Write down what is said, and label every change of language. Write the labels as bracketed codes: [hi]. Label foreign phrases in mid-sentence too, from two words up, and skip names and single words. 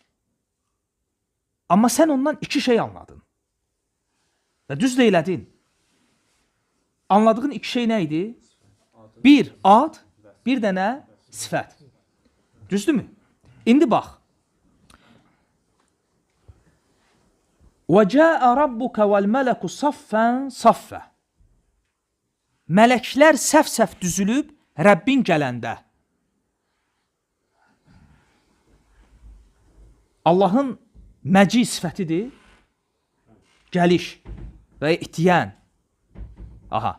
[az] Amma sən ondan 2 şey anladın. Və düz də elədin. Anladığın 2 şey nə idi? Bir, ad, bir dənə sifət. Düzdürmü? İndi bax. [ar] وَجَاءَ رَبُّكَ وَالْمَلَكُ صَفًّا صَفًّا. [az] Mələklər səf-səf düzülüb Rəbbin gələndə. Allahın məci sifətidir. Gəliş və itiyən. Aha.